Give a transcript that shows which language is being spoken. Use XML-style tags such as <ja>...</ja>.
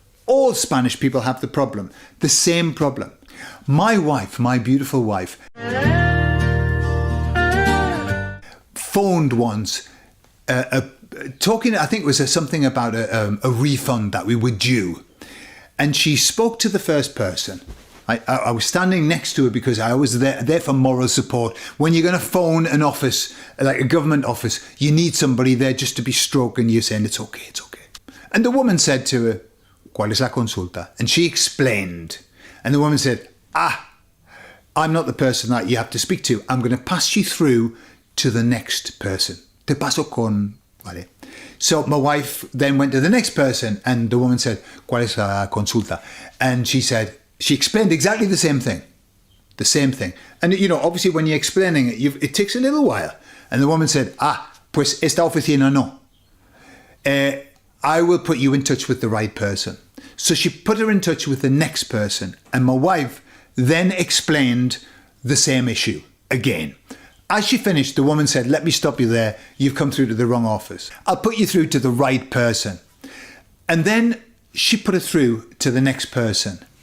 <en>All Spanish people have the same problem. My wife, my beautiful wife, phoned once, talking, I think it was something about a refund that we were due. And she spoke to the first person. I was standing next to her because I was there for moral support. When you're going to phone an office, like a government office, you need somebody there just to be stroking you, saying, it's okay. And the woman said to her,</en> <es>¿Cuál es la consulta?</es> <en>And she explained. And the woman said, I'm not the person that you have to speak to. I'm going to pass you through to the next person.</en> <es>Te paso con... Vale.</es> <en>So my wife then went to the next person, and the woman said,</en> <es>¿Cuál es la consulta?</es> <en>And she explained exactly the same thing. And, obviously when you're explaining it, it takes a little while. And the woman said,</en> <es>pues esta oficina no.</es> <en>I will put you in touch with the right person. So she put her in touch with the next person. And my wife then explained the same issue again. As she finished, the woman said, let me stop you there. You've come through to the wrong office. I'll put you through to the right person. And then she put her through to the next person.</en>